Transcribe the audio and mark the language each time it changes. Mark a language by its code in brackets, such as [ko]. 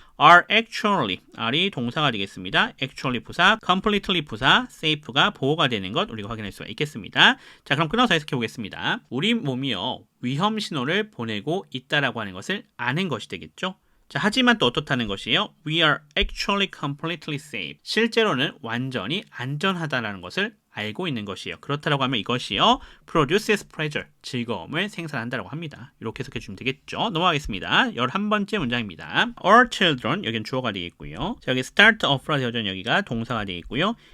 [en] are actually, [ko] R이 동사가 되겠습니다. actually 부사, completely 부사, safe가 보호가 되는 것 우리가 확인할 수가 있겠습니다. 자, 그럼 끊어서 해석해 보겠습니다. 우리 몸이요, 위험 신호를 보내고 있다라고 하는 것을 아는 것이 되겠죠. 자, 하지만 또 어떻다는 것이에요? [en] We are actually completely safe. [ko] 실제로는 완전히 안전하다라는 것을 알고 있는 것이에요. 그렇다라고 하면 이것이요, [en] produces pleasure, [ko] 즐거움을 생산한다라고 합니다. 이렇게 해석해 주면 되겠죠. 넘어가겠습니다. 11번째 문장입니다. [en] All children, [ko] 여기는 주어가 되어 있고요. 자, 여기 [en] start off [ko] 라 되어져 있는 여기가 동사가 되어 있고요.